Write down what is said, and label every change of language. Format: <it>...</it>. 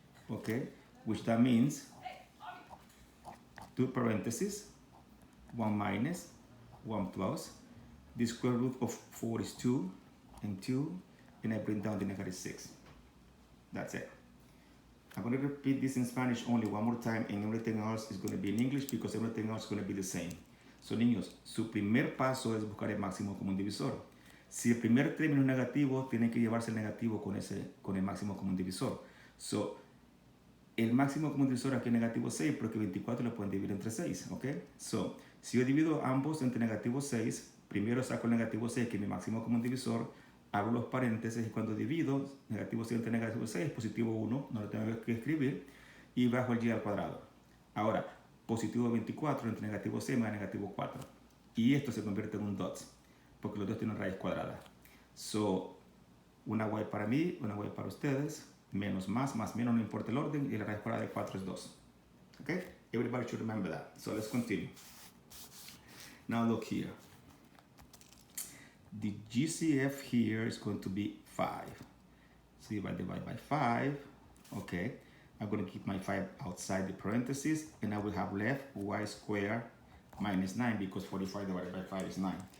<en>Okay? Which that means 2 parentheses, 1 minus, 1 plus. The square root of 4 is 2, and 2, and I bring down the negative 6. That's it. I'm going to repeat this in Spanish only one more time, and everything else is going to be in English because everything else is going to be the same.</en> <es>So, niños, su primer paso es buscar el máximo común divisor. Si el primer término es negativo, tienen que llevarse el negativo con el máximo común divisor. So, el máximo común divisor aquí es negativo 6, porque 24 lo pueden dividir entre 6, ¿ok? So, si yo divido ambos entre negativo 6, primero saco el negativo 6, que es mi máximo común divisor, abro los paréntesis y cuando divido, negativo 6 entre negativo 6, positivo 1, no lo tengo que escribir, y bajo el y al cuadrado. Ahora, positivo 24 entre negativo 6 más negativo 4. Y esto se convierte en un dot, porque los dos tienen raíz cuadrada. So, una y para mí, una y para ustedes, menos más menos, no importa el orden, y la raíz cuadrada de 4 es 2.</es> <en>Okay? Everybody should remember that. So let's continue. Now look here. The GCF here is going to be 5. So if I divide by 5, okay, I'm going to keep my 5 outside the parentheses, and I will have left y squared minus 9 because 45 divided by 5 is 9.</en>